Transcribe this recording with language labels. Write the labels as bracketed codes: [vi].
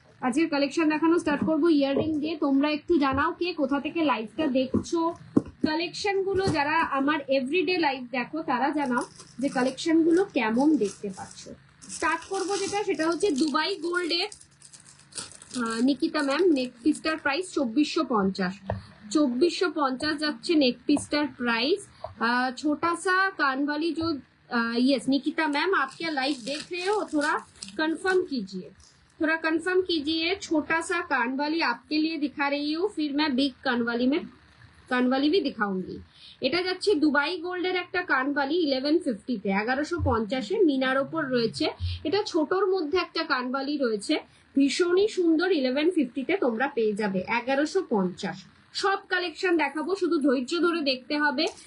[bn] আজকের কালেকশন দেখানো স্টার্ট করবো ইয়াররিং দিয়ে। তোমরা একটু জানাও কে কোথা থেকে লাইভটা দেখছো। কালেকশন গুলো যারা আমার এভরিডে লাইভ দেখো, তারা জানাও যে কালেকশন গুলো কেমন দেখতে পাচ্ছ। স্টার্ট করবো সেটা হচ্ছে দুবাই গোল্ডের নিকিতা ম্যাম। নেক পিসটার প্রাইস 2450। 2450 যাচ্ছে [hi] नेक पीस प्राइस। छोटा सा कान वाली जो यस निकिता मैम, आप क्या लाइव देख रहे हो, थोड़ा कंफर्म कीजिए। थोड़ा कंफर्म कीजिए। छोटा सा कानवाली आपके लिए दिखा रही हूँ, फिर मैं बिग কানবালি भी दिखाऊंगी। [bn] এটা যাচ্ছে দুবাই গোল্ডের একটা কানবালি 1150-তে, 1150-এ মিনার ওপর রয়েছে। এটা ছোটর মধ্যে একটা কানবালি রয়েছে, ভীষণই সুন্দর। 1150-তে তোমরা পেয়ে যাবে 1150। সব কালেকশন দেখাবো, শুধু ধৈর্য ধরে দেখতে হবে।